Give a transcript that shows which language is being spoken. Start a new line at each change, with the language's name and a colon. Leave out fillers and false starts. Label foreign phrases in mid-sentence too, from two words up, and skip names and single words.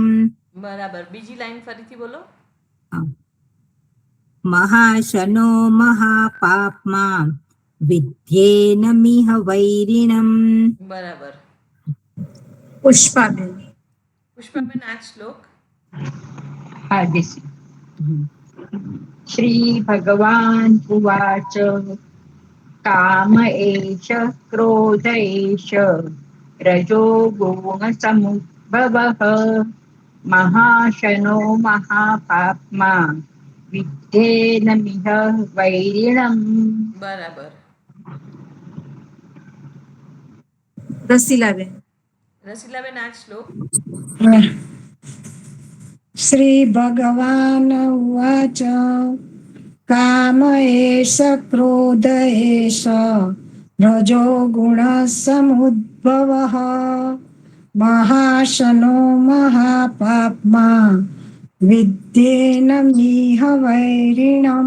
Gujarati: બરાબર. બીજી લાઈન ફરીથી બોલો.
Sanskrit: મહાશનો મહાપાપ્મા વિદ્યેનમિહ વૈરિણમ.
Gujarati: બરાબર. પુષ્પાબેન. પુષ્પાબેન આ શ્લોક.
Sanskrit: श्री भगवान उवाच काम एष क्रोध एष रजो गुण समुद्भवः महाशनो महापाप्मा विद्येनमिह वैरिणम्.
Gujarati: બરાબર. રસીલાબેન. રસીલાબેન આ શ્લોક.
Sanskrit: શ્રી ભગવાન ઉવાચ કામ એષ ક્રોધ એષ રજો ગુણ સમુદ્ભવઃ મહાશનો મહાપાપ્મા વિદ્યેનમિહ વૈરિણમ.